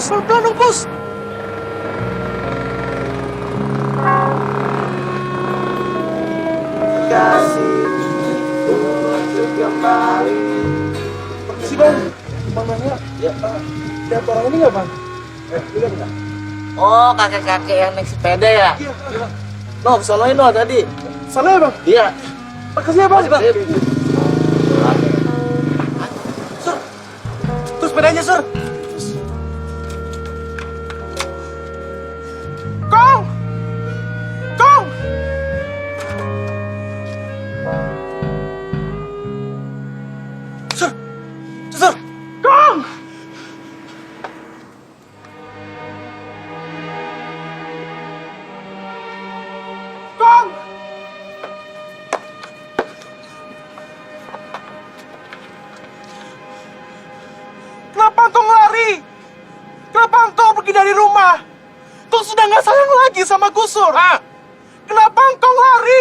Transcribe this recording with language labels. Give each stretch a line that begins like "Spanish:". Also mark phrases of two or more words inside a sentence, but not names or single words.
Indonesian: Pelan-pelan dong, bos. Permisi, bang. Bang nanya, lihat orang ini nggak, bang? Lihat nggak? Oh, kakek-kakek yang naik sepeda ya? Iya. No, sonoin no tadi. Sana ya, bang? Iya. Makasih ya, bang. Terus sepedanya, Sur. Kong! Kong! Sur! Sur! Kong! Kong! Kenapa engkau lari? Kenapa engkau pergi dari rumah? Kau sudah nggak sayang lagi sama Gusur? Kenapa engkau lari?